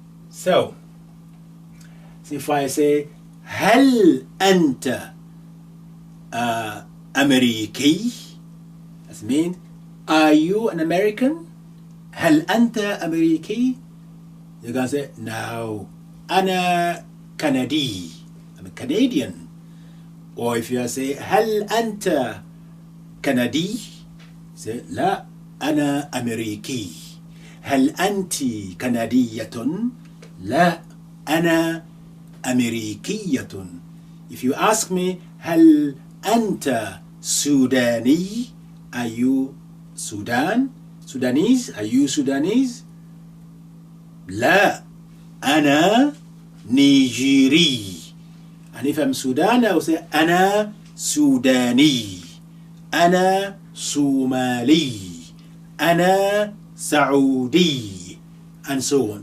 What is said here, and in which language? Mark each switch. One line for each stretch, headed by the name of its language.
English: So if I say
Arabic: هل أنت أمريكي,
English: that means are you an American?
Arabic: هل أنت أمريكي?
English: You can say no,
Arabic: أنا كندي,
English: I'm a Canadian. Or if you say
Arabic: هل أنت كندي,
English: say
Arabic: لا أنا أمريكي. هل أنت كندية؟ لا أنا أمريكية.
English: If you ask me
Arabic: هل أنت سوداني,
English: are you Sudanese? Are you Sudanese?
Arabic: لا أنا نيجيري.
English: And if I'm Sudan, I will say
Arabic: أنا سوداني, أنا صومالي, أنا سعودي,
English: and so on.